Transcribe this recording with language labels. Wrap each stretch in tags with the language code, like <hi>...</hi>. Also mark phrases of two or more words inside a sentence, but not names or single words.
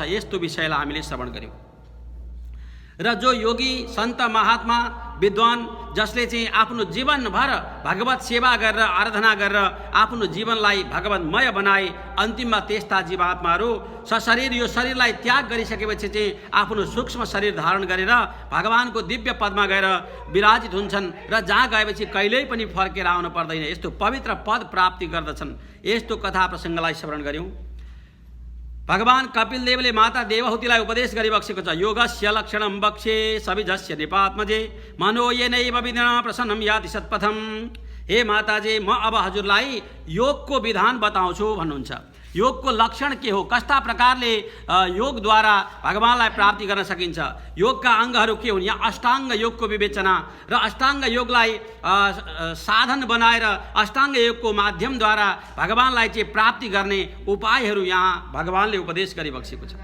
<ne>यस्तो विषयलाई हामीले श्रवण गर्यौँ। र जो योगी सन्त महात्मा विद्वान जसले चाहिँ आफ्नो जीवनभर भगवत सेवा गरेर आराधना गरेर आफ्नो जीवनलाई भगवतमय बनाए, अन्तिममा त्यस्ता जीवात्माहरू सशरीर यो शरीरलाई त्याग गरिसकेपछि चाहिँ आफ्नो सूक्ष्म शरीर धारण गरेर भगवानको दिव्य पदमा गएर विराजित हुन्छन् र जहाँ गएपछि कहिल्यै पनि फर्केर आउनु पर्दैन, यस्तो पवित्र पद प्राप्ति गर्दछन्। यस्तो कथा प्रसङ्गलाई श्रवण गर्यौँ। भगवान कपिलदेवले माता देवहूतिलाई उपदेश गरिबक्सेको छ।</ne> <sa>योगस्य लक्षणं वक्षे सविजस्य निपात्मजे मनो येनैव विधिना प्रसन्नं याति सत्पथम।</sa> <ne>हे माताजी, म अब हजुरलाई योगको विधान बताउँछु भन्नुहुन्छ। योगको लक्षण के हो, कस्ता प्रकारले योगद्वारा भगवानलाई प्राप्ति गर्न सकिन्छ, योगका अङ्गहरू के हुन्, यहाँ अष्टाङ्ग योगको विवेचना र अष्टाङ्ग योगलाई साधन बनाएर अष्टाङ्ग योगको माध्यमद्वारा भगवानलाई चाहिँ प्राप्ति गर्ने उपायहरू यहाँ भगवानले उपदेश गरिबक्सेको छ।</ne>